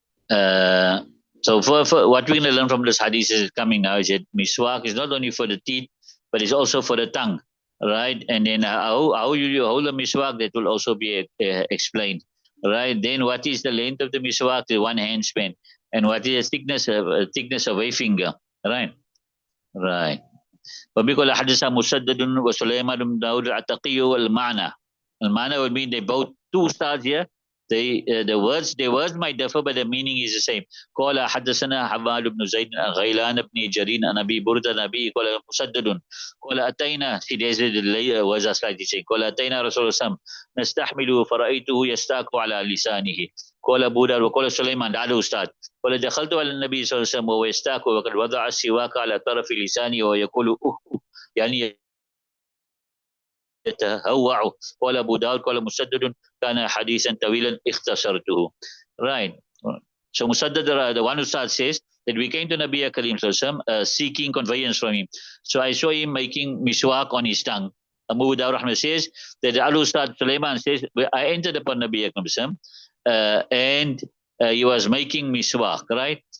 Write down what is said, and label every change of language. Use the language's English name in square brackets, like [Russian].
[English] So for what we're going to learn from this hadith is coming now is that miswak is not only for the teeth, but it's also for the tongue, right? And then how you hold the miswak, that will also be explained, right? Then what is the length of the miswak? The one hand span, and what is the thickness of a finger, right? Right. [Arabic] وبيقول حدث مسدد وسليمان بن داود العتقي والمعنى. [English] المعنى would mean they both two stars here. The words might differ, but the meaning is the same. [Arabic] قال حدثنا حماد بن زيد غيلان بن جرير عن ابي برده النبي قال مسدد قال اتينا [English] the words are slightly changed. [Arabic] قال اتينا رسول الله نستحمله فرأيته يستاك على لسانه. قال ابو داود وقال سليمان [English] the other ustad [Arabic] قال دخلت على النبي صلى الله عليه وسلم وهو يستاك وقد وضع السواك على طرف لسانه ويقول يعني يتهوع. قال ابو داود قال مسدد كان حديثا طويلا اختصرته. [English] Right. So Musaddad, the one who starts, says that we came to Nabi Karim seeking conveyance from him. So I saw him making miswak on his tongue. Abu Dawud Rahman says that Al Ustad Sulaiman says, I entered upon Nabi Karim and he was making miswak, right?